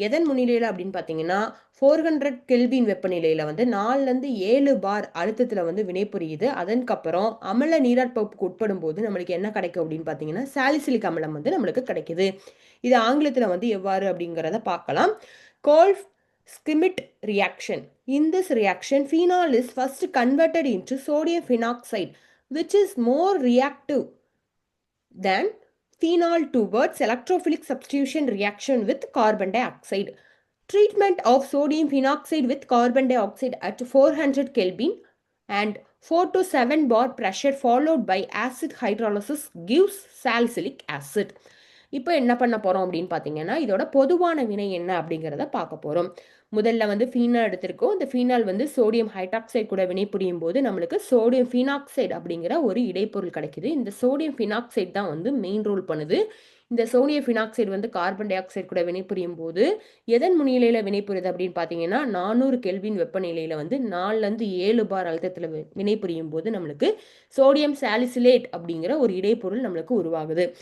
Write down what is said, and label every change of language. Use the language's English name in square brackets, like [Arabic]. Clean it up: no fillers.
[Tamil] எதன் முன்னிலையில் அப்படின்னு பார்த்தீங்கன்னா, 400 கெல்வின் வெப்பநிலையில் 4லேருந்து 7 பார் அழுத்தத்தில் வினை புரியுது. அதற்கப்புறம் அமில நீராற்பகுப்புக்கு உட்படும் போது நம்மளுக்கு என்ன கிடைக்கும் அப்படின்னு பார்த்தீங்கன்னா, சாலிசிலிக் அமிலம் நம்மளுக்கு கிடைக்குது. இது ஆங்கிலத்தில் எவ்வாறு அப்படிங்கிறத பார்க்கலாம். [English] Kolbe Schmidt reaction. In this reaction, phenol is first converted into sodium phenoxide, which is more reactive than phenol towards electrophilic substitution reaction with carbon dioxide. Treatment of sodium phenoxide with carbon dioxide at 400 Kelvin and 4 to 7 bar pressure followed by acid hydrolysis gives salicylic acid. [Tamil] இப்போ என்ன பண்ண போகிறோம் அப்படின்னு பார்த்தீங்கன்னா, இதோட பொதுவான வினை என்ன அப்படிங்கிறத பார்க்க போகிறோம். முதல்ல ஃபீனால் எடுத்திருக்கோம். இந்த ஃபீனால் சோடியம் ஹைட்ராக்சைடு கூட வினைபுரியும் போது நம்மளுக்கு சோடியம் ஃபினாக்சைடு அப்படிங்கிற ஒரு இடைப்பொருள் கிடைக்குது. இந்த சோடியம் ஃபினாக்சைடு தான் மெயின் ரோல் பண்ணுது. இந்த சோடியம் ஃபினாக்சைடு கார்பன் டை ஆக்சைடு கூட வினைபுரியும் போது எதன் முன்னிலையில் வினைபுரியுது அப்படின்னு பார்த்தீங்கன்னா, 400 கெல்வின் வெப்பநிலையில் 4லேருந்து 7 பார் அழுத்தத்தில் வினைபுரியும் போது நம்மளுக்கு சோடியம் சாலிசிலேட் அப்படிங்கிற ஒரு இடைப்பொருள் நம்மளுக்கு உருவாகுது.